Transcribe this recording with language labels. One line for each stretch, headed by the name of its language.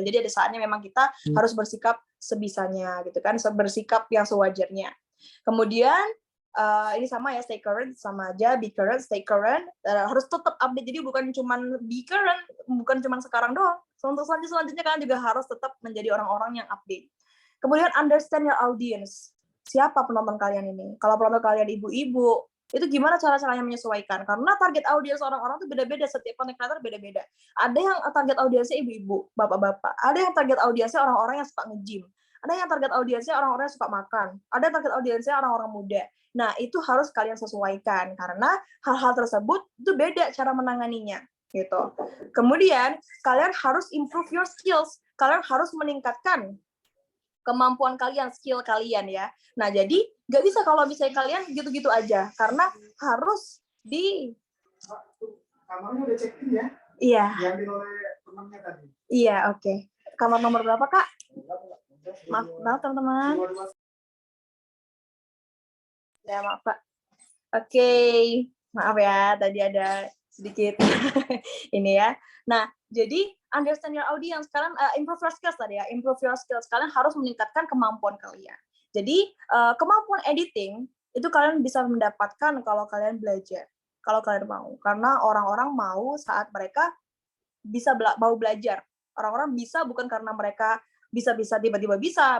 Indonesian: Jadi ada saatnya memang kita harus bersikap sebisanya gitu kan, bersikap yang sewajarnya. Kemudian ini sama ya,
English: stay current,
Indonesian: sama aja,
English: be current, stay current,
Indonesian: harus tetap update. Jadi bukan cuman be current, bukan cuman sekarang doang. Untuk selanjutnya kalian juga harus tetap menjadi orang-orang yang update. Kemudian
English: understand your audience.
Indonesian: Siapa penonton kalian ini? Kalau penonton kalian ibu-ibu, itu gimana cara-caranya menyesuaikan? Karena target audiens orang-orang itu beda-beda, setiap content creator beda-beda. Ada yang target audiensnya ibu-ibu, bapak-bapak. Ada yang target audiensnya orang-orang yang suka nge-gym. Ada yang target audiensnya orang-orang yang suka makan. Ada yang target audiensnya orang-orang muda. Nah, itu harus kalian sesuaikan karena hal-hal tersebut itu beda cara menanganinya, gitu. Kemudian, kalian harus
English: improve your skills.
Indonesian: Kalian harus meningkatkan kemampuan kalian, skill kalian ya. Nah, jadi nggak bisa kalau misalnya kalian gitu-gitu aja, karena harus di... Kamarnya udah check-in ya? Iya. Diambil oleh temannya tadi. Iya, oke. Kamar nomor berapa, Kak? Maaf teman-teman. Ya, maaf, Pak. Oke. Maaf ya, tadi ada sedikit ini ya. Nah, jadi
English: understand your audience. Kalian improve your skills
Indonesian: tadi ya.
English: Improve your skills.
Indonesian: Kalian harus meningkatkan kemampuan kalian. Jadi, kemampuan editing itu kalian bisa mendapatkan kalau kalian belajar. Kalau kalian mau. Karena orang-orang mau saat mereka bisa mau belajar. Orang-orang bisa bukan karena mereka bisa-bisa tiba-tiba bisa.